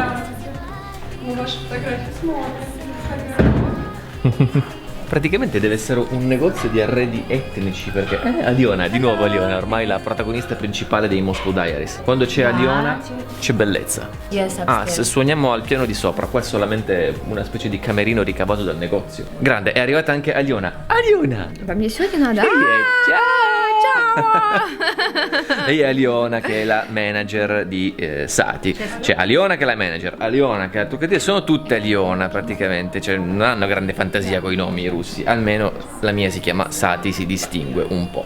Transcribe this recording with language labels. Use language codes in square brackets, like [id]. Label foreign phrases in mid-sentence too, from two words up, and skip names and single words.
[it] Praticamente deve essere un negozio di arredi etnici, perché Aliona, di nuovo Aliona, ormai la protagonista principale dei Moscow Diaries. Quando c'è Aliona c'è bellezza. Se suoniamo al piano di sopra, qua è solamente una specie di camerino ricavato dal negozio. Grande, è arrivata anche Aliona. Aliona! [ru] Мне сегодня надо. [it] Lei è Aliona, che è la manager di Sati. C'è Aliona che è la manager, Aliona che è la truccatrice, sono tutte Aliona praticamente, cioè non hanno grande fantasia con i nomi russi, almeno la mia si chiama Sati, si distingue un po'.